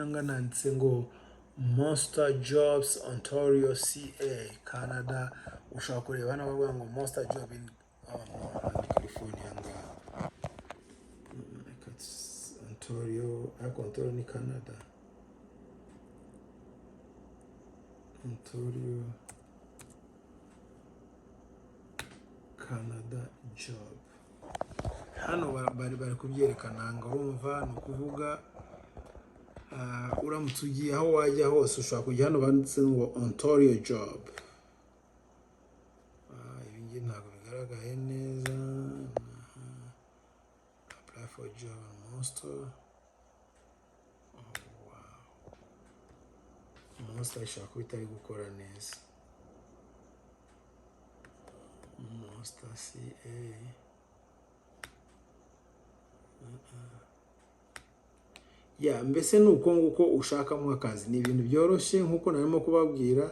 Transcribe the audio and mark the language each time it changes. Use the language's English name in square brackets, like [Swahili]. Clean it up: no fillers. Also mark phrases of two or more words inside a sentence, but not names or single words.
[Kinyarwanda] nga nanditse ngo Monster Jobs Ontario CA Canada, ushaka kureba hano bavuga ngo [English] Monster Job in California [Kinyarwanda] nga Ontario, Ontario ni Canada. [English] Ontario Canada job. [Kinyarwanda] Hano bari kubyerekana ngo urumva ni ukuvuga uramutse ugiye aho wajya hose ushobora kujya hano banditse ngo Ontario job. Ibi ngiye ntabwo bigaragaye neza. [English] Apply for job Monster. Wow. [Kinyarwanda] Monster ishaka kuba itari gukora neza. Monster CA. ya mbese ni uko nguko ushakamo akazi. Ni ibintu byoroshye nk'uko narimo kubabwira.